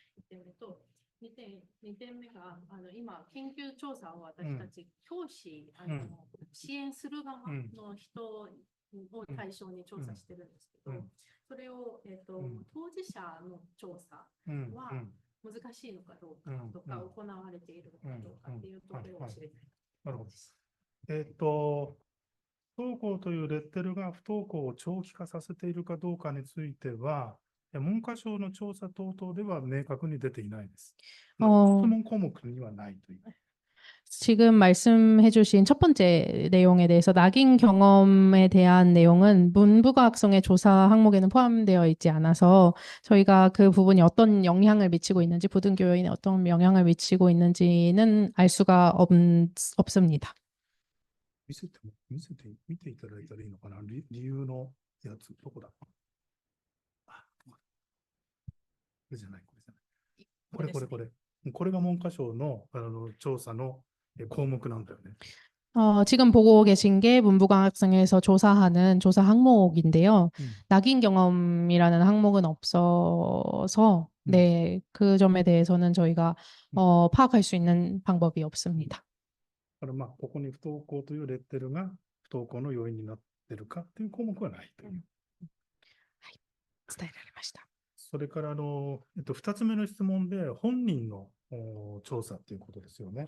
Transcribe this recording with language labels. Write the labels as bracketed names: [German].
[Japanese] 1点目と、2点目が今、研究調査を私たち、教師支援する側の人を対象に調査してるんですけど、それを、当事者の調査は難しいのかどうかとか、行われているのかどうかっていうところを知りたい。なるほど。不登校というレッテルが不登校を長期化させているかどうかについては、文科省の調査等々では明確に出ていないです。質問項目にはないという。 [Korean] 지금 말씀해주신 첫 번째 내용에 대해서 낙인 경험에 대한 내용은 문부과학성의 조사 항목에는 포함되어 있지 않아서 저희가 그 부분이 어떤 영향을 미치고 있는지, 부등교인에 어떤 영향을 미치고 있는지는 알 수가 없습니다. [Japanese] 見ていただいたらいいのかな。理由のやつ、どこだ。あ、これじゃない、これじゃない。これ。これが文科省の、調査の項目なんだよね。 [Korean] 지금 보고 계신 게 문부과학성에서 조사하는 조사 항목인데요. 낙인 경험이라는 항목은 없어서 네, 그 점에 대해서는 저희가 파악할 수 있는 방법이 없습니다. [Japanese] だからここに不登校というレッテルが不登校の要因になっているかという項目はないという。伝えられました。それから2つ目の質問で、本人の調査ということですよね。